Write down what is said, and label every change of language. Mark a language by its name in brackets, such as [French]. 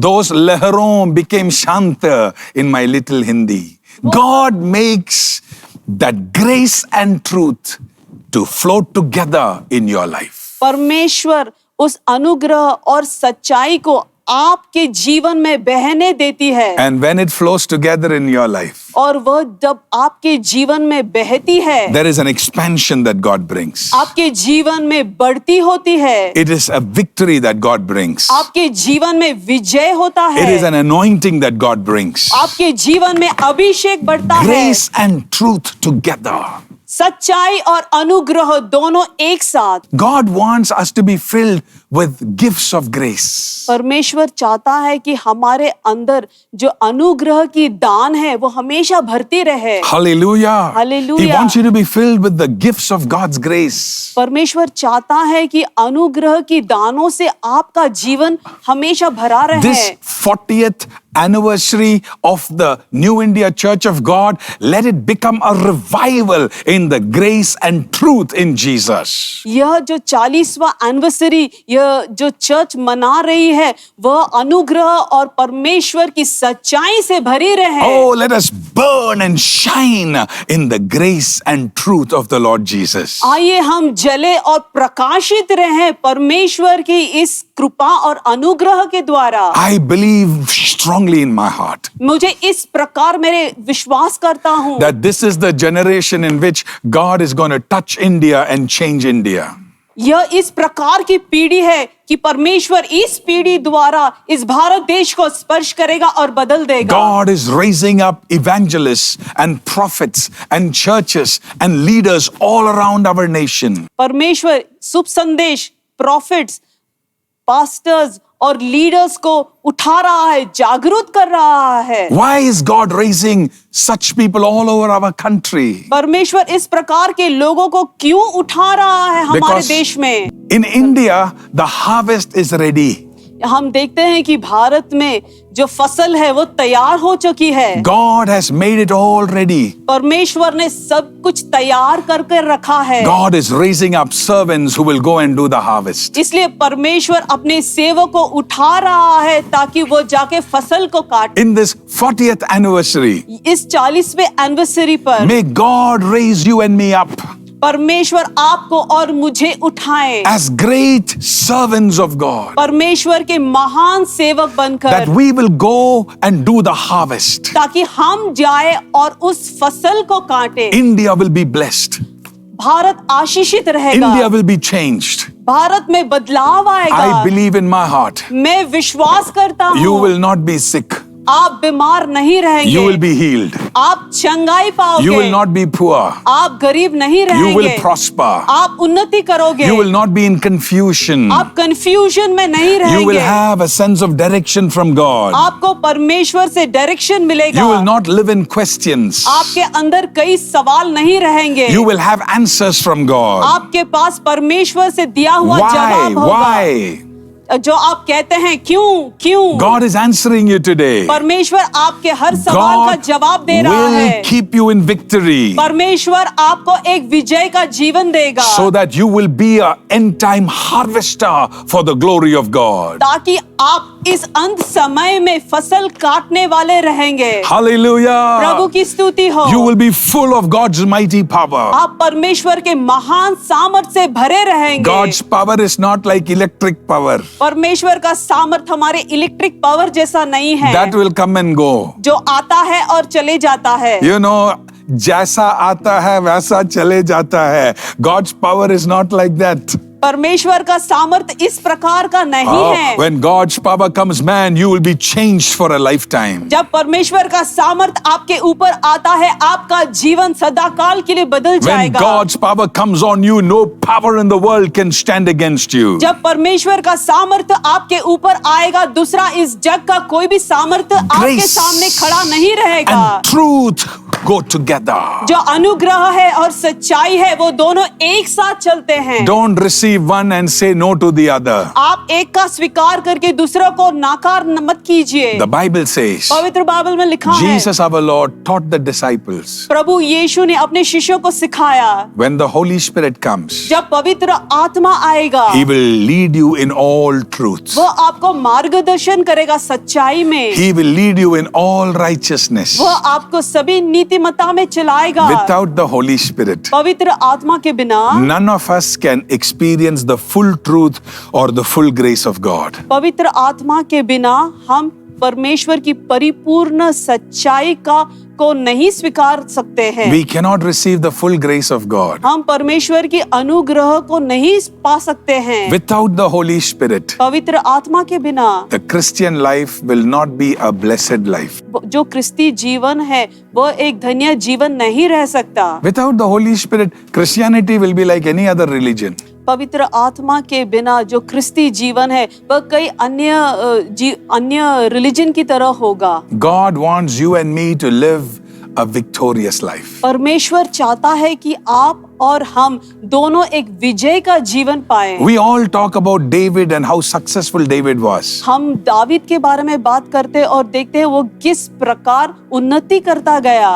[English] Those लहरों became शांत in my little Hindi. God makes that grace and truth to flow together in your life. [Hindi] परमेश्वर उस अनुग्रह और सच्चाई को आपके जीवन में बहने देती है। [English] And when it flows together in your life, [Hindi] और वह जब आपके जीवन में बहती है, [English] there is an expansion that God brings. [Hindi] आपके जीवन में बढ़ती होती है। [English] It is a victory that God brings. [Hindi] आपके जीवन में विजय होता है। [English] It is an anointing that God brings. [Hindi] आपके जीवन में अभिषेक बढ़ता है। [English] Grace and truth together. [Hindi] सच्चाई और अनुग्रह दोनों एक साथ। [English] God wants us to be filled with gifts of grace. [Hindi] परमेश्वर चाहता है कि हमारे अंदर जो अनुग्रह की दान है वो हमेशा भरती रहे। [English] Hallelujah. Hallelujah. He wants you to be filled with the gifts of God's grace. [Hindi] परमेश्वर चाहता है कि अनुग्रह की दानों से आपका जीवन हमेशा भरा रहे। [English] This 40th anniversary of the New India Church of God, let it become a revival in the grace and truth in Jesus. [Hindi] यह जो 40वां एनिवर्सरी यह जो चर्च मना रही है वह अनुग्रह और परमेश्वर की सच्चाई से भरी रहे। [English] Oh, let us burn and shine in the grace and truth of the Lord Jesus. [Hindi] आइए हम जले और प्रकाशित रहें परमेश्वर की इस कृपा और अनुग्रह के द्वारा। [English] I believe strongly in my heart [Hindi] मुझे इस प्रकार मेरे विश्वास करता हूँ [English] that this is the generation in which God is going to touch India and change India. [Hindi] यह इस प्रकार की पीढ़ी है कि परमेश्वर इस पीढ़ी द्वारा इस भारत देश को स्पर्श करेगा और बदल देगा। [English] God is raising up evangelists and prophets and churches and leaders all around our nation. [Hindi] परमेश्वर शुभ संदेश, प्रॉफिट्स, पास्टर्स और लीडर्स को उठा रहा है, जागरूक कर रहा है। [English] Why is God raising such people all over our country? [Hindi] परमेश्वर इस प्रकार के लोगों को क्यों उठा रहा है हमारे [English] Because [Hindi] देश में? [English] in India, the harvest is ready. [Hindi] हम देखते हैं कि भारत में जो फसल है वो तैयार हो चुकी है। [English] God has made it all ready. [Hindi] परमेश्वर ने सब कुछ तैयार करके रखा है। [English] God is raising up servants who will go and do the harvest. [Hindi] इसलिए परमेश्वर अपने सेवक को उठा रहा है ताकि वो जाके फसल को काटे। [English] In this 40th anniversary, [Hindi] इस 40वें एनिवर्सरी पर [English] may God raise you and me up [Hindi] परमेश्वर आपको और मुझे उठाए [English] as great servants of God, [Hindi] परमेश्वर के महान सेवक बनकर, [English] that we will go and do the harvest. [Hindi] ताकि हम जाए और उस फसल को काटे। [English] India will be blessed. [Hindi] Bharat आशीषित रहेगा। [English] India will be changed. [Hindi] Bharat में बदलाव आएगा। [English] I believe in my heart. [Hindi] मैं विश्वास करता हूँ। [English] You will not be sick. [Hindi] आप बीमार नहीं रहेंगे। [English] You will be healed. [Hindi] आप चंगाई पाओगे। [English] You will not be poor. [Hindi] आप गरीब नहीं रहेंगे। [English] You will prosper. [Hindi] आप उन्नति करोगे। [English] You will not be in confusion. [Hindi] आप कंफ्यूजन में नहीं रहेंगे। [English] You will have a sense of direction from God. [Hindi] आपको परमेश्वर से डायरेक्शन मिलेगा। [English] You will not live in questions. [Hindi] आपके अंदर कई सवाल नहीं रहेंगे। [English] You will have answers from God. [Hindi] आपके पास परमेश्वर से दिया हुआ जवाब होगा। [English] Why? [Hindi] जो आप कहते हैं क्यों? [English] God is answering you today. [Hindi] परमेश्वर आपके हर सवाल का जवाब दे रहा [English] God [Hindi] है। [English] will keep you in victory. [Hindi] परमेश्वर आपको एक विजय का जीवन देगा। [English] So that you will be a end time harvester for the glory of God. [Hindi] ताकि आप इस अंत समय में फसल काटने वाले रहेंगे। [English] Hallelujah. [Hindi] प्रभु की स्तुति हो। [English] You will be full of God's mighty power. [Hindi] आप परमेश्वर के महान सामर्थ से भरे रहेंगे। [English] God's power is not like electric power. [Hindi] परमेश्वर का सामर्थ हमारे इलेक्ट्रिक पावर जैसा नहीं है। [English] That will come and go. [Hindi] जो आता है और चले जाता है। [English] You know, [Hindi] जैसा आता है वैसा चले जाता है. [English] God's power is not like that. [Hindi] परमेश्वर का सामर्थ इस प्रकार का नहीं है। [English] When God's power comes, man, you will be changed for a lifetime. [Hindi] जब परमेश्वर का सामर्थ आपके ऊपर आता है, आपका जीवन सदाकाल के लिए बदल [English] When [Hindi] जाएगा। [English] God's power comes on you, no power in the world can stand against you. [Hindi] जब परमेश्वर का सामर्थ आपके ऊपर आएगा, दूसरा इस जग का कोई भी सामर्थ आपके सामने खड़ा नहीं रहेगा। [English] And truth go together. [Hindi] जो अनुग्रह है और सच्चाई है, वो दोनों एक साथ चलते हैं। [English] Don't receive one and say no to the other. [Hindi] आप एक का स्वीकार करके दूसरों को नाकार मत कीजिए। [English] The Bible says, [Hindi] पवित्र बाइबल में लिखा है, [English] Jesus our Lord taught the disciples, [Hindi] प्रभु यीशु ने अपने शिष्यों को सिखाया, [English] when the Holy Spirit comes, [Hindi] जब पवित्र आत्मा आएगा, [English] He will lead you in all truth. [Hindi] वो आपको मार्गदर्शन करेगा सच्चाई में। [English] He will lead you in all righteousness. [Hindi] वो आपको सभी नीतिमत्ता में चलाएगा। [English] Without the Holy Spirit, [Hindi] पवित्र आत्मा के बिना [English] none of us can experience the full truth or the full grace of God. [Hindi] पवित्र आत्मा के बिना हम परमेश्वर की परिपूर्ण सच्चाई को नहीं स्वीकार सकते हैं। [English] We cannot receive the full grace of God [Hindi] हम परमेश्वर की अनुग्रह को नहीं पा सकते हैं। [English] without the Holy Spirit. [Hindi] पवित्र आत्मा के बिना [English] The Christian life will not be a blessed life. [Hindi] जो क्रिस्ती जीवन है, वो एक धन्य जीवन नहीं रह सकता। [English] Without the Holy Spirit, Christianity will be like any other religion. [Hindi] पवित्र आत्मा के बिना जो क्रिस्ती जीवन है, वह कई अन्य रिलीजन की तरह होगा। [English] God wants you and me to live a victorious life. [Hindi] परमेश्वर चाहता है कि आप और हम दोनों एक विजय का जीवन पाएं। [English] We all talk about David and how successful David was. [Hindi] हम दावीद के बारे में बात करते और देखते हैं वो किस प्रकार उन्नति करता गया।